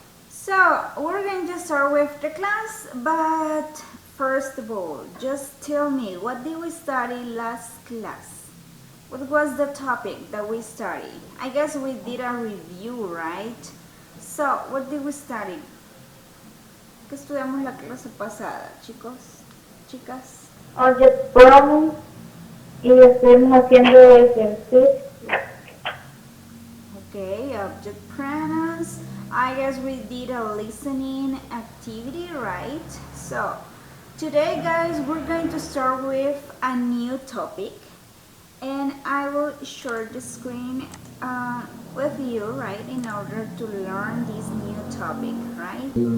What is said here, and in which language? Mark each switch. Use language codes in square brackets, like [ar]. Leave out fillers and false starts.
[en] So, we're going to start with the class, but first of all, just tell me, what did we study last class? What was the topic that we studied? I guess we did a review, right? So, what did we study? [es] ¿Qué estudiamos la clase pasada, chicos? Chicas. Oye, promo y estuvimos haciendo ejercicio. [en] Okay, object pronouns. I guess we did a listening activity, right? So, today, guys, we're going to start with a new topic. And I will share the screen with you, right, in order to learn this new topic, right?